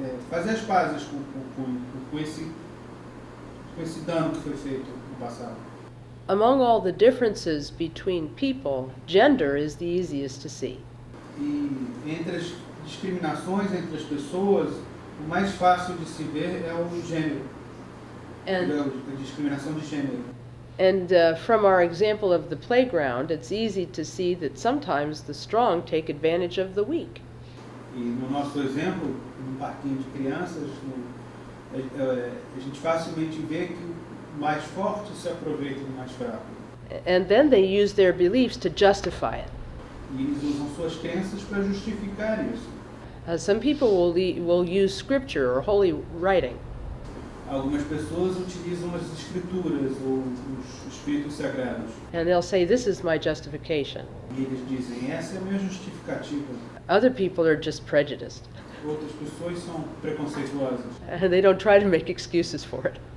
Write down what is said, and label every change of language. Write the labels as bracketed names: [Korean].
[Portuguese] Fazer as pazes com esse dano que foi feito no passado. [English] Among all the differences between people, gender is the easiest to see. [Portuguese] E entre as discriminações entre as pessoas, o mais fácil de se ver é o gênero. A discriminação de gênero. [English] And from our example of the playground, it's easy to see that sometimes the strong take advantage of the weak. [Portuguese] E no nosso exemplo, no parquinho de crianças, a gente facilmente vê que o mais forte se aproveita do mais fraco. [English] And then they use their beliefs to justify it. [Portuguese] E eles usam suas crenças para justificar isso. [English] Some people will use scripture or holy writing. [Portuguese] Algumas pessoas utilizam as escrituras ou os escritos sagrados. [English] And they'll say, this is my justification. [Portuguese] E eles dizem, essa é a minha justificativa. [English] Other people are just prejudiced. [Portuguese] Outras pessoas são preconceituosas. [English] And they don't try to make excuses for it.